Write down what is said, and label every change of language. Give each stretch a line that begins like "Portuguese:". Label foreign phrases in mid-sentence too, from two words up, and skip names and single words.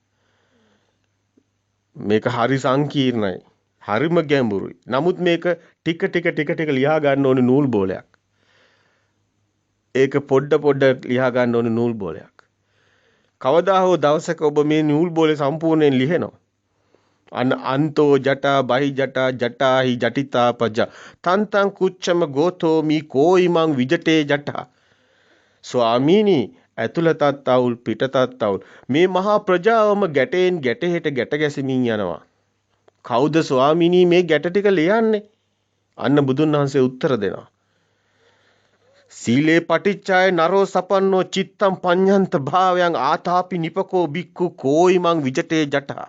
Sinhala: මේක හරි සංකීර්ණයි. හරිම ගැඹුරුයි. නමුත් මේක ටික ලියා ගන්න ඕනේ නූල් බෝලයක්. ඒක පොඩ ලියා ගන්න ඕනේ නූල් බෝලයක්. කවදා හෝ දවසක ඔබ මේ නූල් බෝලේ සම්පූර්ණයෙන් ලිහෙනවා.
Pali: අන්තෝ ජටා බහි ජටා ජටාහි ජටිතා පජ තන්තං කුච්චම ගෝතෝ මී කෝයිමං විජටේ ජටා.
Sinhala: ස්වාමීනි, ඇතුළතත් අවුල් පිටතත් අවුල්, මේ මහා ප්‍රජාවම ගැටෙන් ගැටෙහෙට ගැට ගැසෙමින් යනවා. කවුද ස්වාමීනි මේ ගැට ටික ලියන්නේ? අන්න බුදුන් වහන්සේ උත්තර දෙනවා.
Pali: සීලේ පටිච්චාය නරෝ සපන්නෝ චිත්තම් පඤ්ඤන්ත භාවයන් ආතාපි නිපකෝ බික්ඛු කෝයිමං විජටේ ජටා.